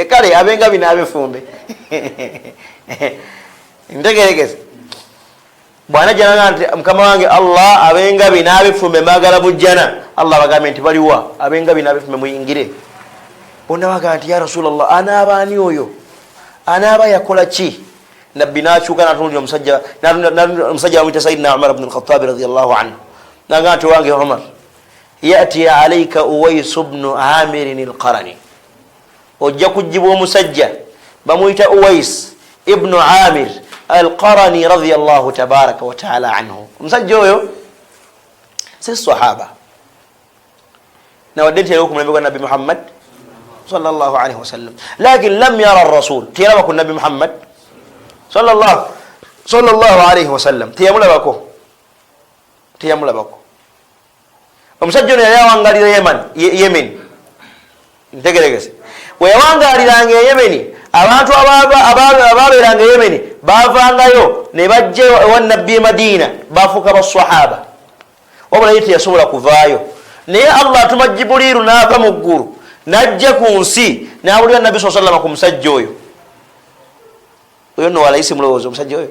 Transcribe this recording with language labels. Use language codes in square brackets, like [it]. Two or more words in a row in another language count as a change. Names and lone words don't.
[lg] Kale abengabi n'abefumbe ntegeregeze bwana jana nti mukama wange Allah abengabi n'abefumbe magala bujjana. Allah bagambe nti baliwa abengabi n'abefumbe muyingire. Bonna baga nti [ar] يا رسول الله [lg] anaaba ani oyo anaaba yakola ki? Nabbi n'akyuka n'atunuulira omusajja bamuyita Sayyidina Umar ibn al-Khattab [ar] رضي الله عنه [lg] naga nti wange Umar yati alayka Uwais ibn Amir al-Qarani ojja kujjibwa omusajja bamuyita Uwais ibn Amir al-Qarani [ar] رضي الله تبارك وتعالى عنه. [lg] Omusajja oyo si sahaba nawadde nti okumulembe gwa Nabbi Muhammad [ar] صلى الله عليه وسلم لكن لم ير الرسول [lg] tiyaraba ku Nabbi Muhammad [ar] صلى الله عليه وسلم [lg] tiyamulabako. Omusajja ono yali awangalira Yemen ntegeregese bwe yawangaliranga e Yemeni abantu ababeeranga e Yemeni bavangayo ne bajja ewa Nabbi e Madina bafuuka baswahaba wabula ye teyasobola kuvaayo naye Allah atuma Jibuliru n'ava mu ggulu n'ajja ku nsi n'abulira Nabbi [ar] صلى الله عليه وسلم [lg] ku musajja oyo nno walayisi mulowooza omusajja oyo.